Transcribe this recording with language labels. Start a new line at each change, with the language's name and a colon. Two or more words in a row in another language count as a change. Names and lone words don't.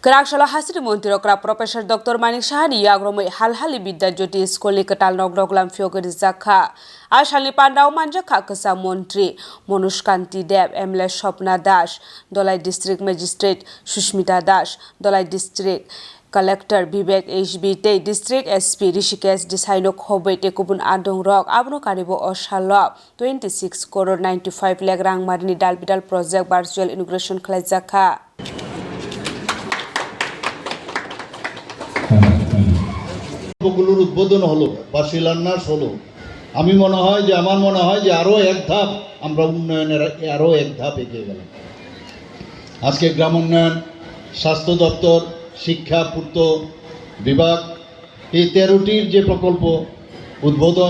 Kok Borok: Kerakshalo Hasri Montiro Kra Professor Dr. Manik Shahani Yagromai Halhali Bidda Jyoti Skoli Ketal Nogdoglam Fiogri Zakha Ashali Pandau Manjaka Kesa Montri Monushkanti Deb Emle Shopna Dash Dolai
English: District Magistrate
Kok Borok: Shushmita Dash Dolai
English: District Collector
Kok Borok: Vivek HB
English: District SP
Kok Borok: Rishikesh Desainok Hobe Tekubun Adong Rock Abno Karibo Oshalop 26 crore 95 lakh rang Marini Dalbidal
English: Project Virtual Inauguration
Kok Borok: Klazaka
Bangla: গুলোর উদ্বোধন হলো বা শিলান্যাস হলো আমি মনে হয় যে আমার মনে হয় যে আরো এক ধাপ আমরা উন্নয়নের আরো এক ধাপ এগিয়ে গেলাম আজকে গ্রাম উন্নয়ন স্বাস্থ্য দপ্তর শিক্ষা পূর্ত বিভাগ এই 13টির যে প্রকল্প উদ্বোধন